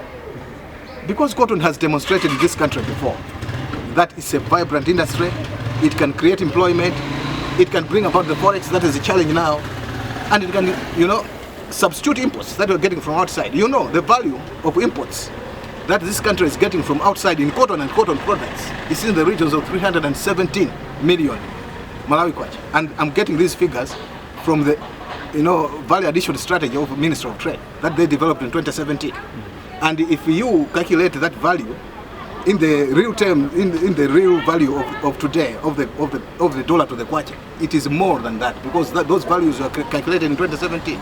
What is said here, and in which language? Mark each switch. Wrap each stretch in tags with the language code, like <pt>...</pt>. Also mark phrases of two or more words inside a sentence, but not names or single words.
<en>Because cotton has demonstrated in this country before that it's a vibrant industry, it can create employment, it can bring about the forex that is a challenge now, and it can, you know, substitute imports that we're getting from outside. You know, the value of imports that this country is getting from outside in cotton and cotton products is in the regions of 317 million Malawi kwacha. And I'm getting these figures from the, you know, value addition strategy of the Ministry of Trade that they developed in 2017. And if you calculate that value in the real term, in the real value of today, of the dollar to the kwacha, it is more than that, because those values were calculated in 2017.</en>